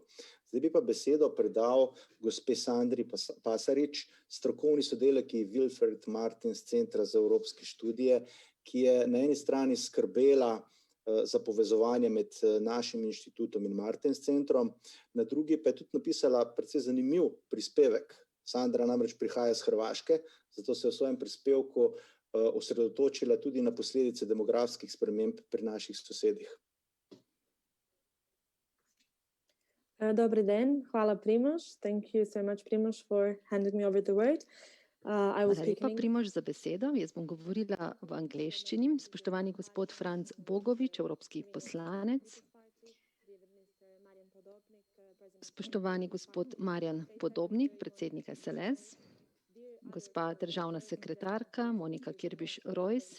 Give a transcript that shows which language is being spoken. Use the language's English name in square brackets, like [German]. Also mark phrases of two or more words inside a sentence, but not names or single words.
[Slovenian] Zdaj bi pa besedo predal gospe Sandri Pasarič, strokovni sodelavki Wilfred Martins Centra za evropske študije, ki je na eni strani skrbela za povezovanje med našim inštitutom in Martins centrom, na drugi pa je tudi napisala precej zanimiv prispevek. Sandra namreč prihaja iz Hrvaške, zato se je v svojem prispevku osredotočila tudi na posledice demografskih sprememb pri naših sosedih. Dober dan, hvala Primož. [English] Thank you so much Primož for handing me over the word. I will [Slovenian] Hvala [English] speak [Slovenian] lepa, [English] in [Slovenian] Primož, za besedo. Jaz bom govorila v angleščini. Spoštovani gospod Franc Bogovič, evropski poslanec. Spoštovani gospod Marjan Podobnik, predsednik SLS. Gospa državna sekretarka Monika Kirbiš-Rojs.